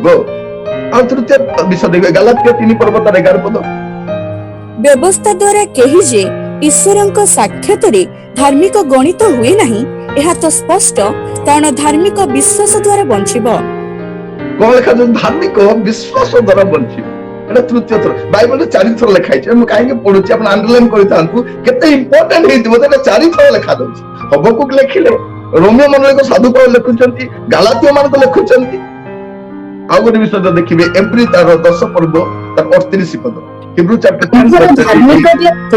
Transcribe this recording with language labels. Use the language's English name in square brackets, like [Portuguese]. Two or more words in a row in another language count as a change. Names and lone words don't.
[Odia] ଆଉ ତୃତୀୟ ବିଷୟ ଦେଖିବେ, ଗାଲାତିଆ 3 ପର୍ବ ତାର 11 ପଦ। ବ୍ୟବସ୍ଥା ଦ୍ୱାରା କେହି ଯେ ଈଶ୍ୱରଙ୍କ ସାକ୍ଷାତରେ ଧାର୍ମିକ ଗଣିତ ହୁଏ ନାହିଁ ଏହା ତ ସ୍ପଷ୍ଟ, କାରଣ ଧାର୍ମିକ ବିଶ୍ୱାସ ଦ୍ୱାରା ବଞ୍ଚିବ। କଣ ଲେଖାଯାଉଛି? ଧାର୍ମିକ ବିଶ୍ୱାସ ଦ୍ୱାରା ବଞ୍ଚିବ। ଏଟା ତୃତୀୟ ଥର ବାଇବେଲେ 4 ଥର ଲେଖା ଆଛେ। আমি কাହିଁକି ପଢୁଛି, ଆପଣ ଆଣ୍ଡରଲାଇନ କରିଥାନ୍ତୁ। କେତେ ଇମ୍ପୋର୍ଟାଣ୍ଟ ହେଇଥିବ, ସେଟା 4 ଥର ଲେଖା ଯାଉଛି। ହବକୁକ ଲେଖିଲେ, ରୋମିଓ ମଣ୍ଡଳୀଙ୍କ ସାଧୁ ପାଉଲ ଲେଖୁଛନ୍ତି, ଗାଲାତୀୟ ମାନଙ୍କୁ ଲେଖୁଛନ୍ତି। ଆଉ ଗୋଟେ ବିଷୟ ଦେଖିବେ, ଏବ୍ରୀ ତାର 10 ପର୍ବ ତାର 38 ପଦ। ହିବ୍ରୁ ଚାପ୍ଟର 10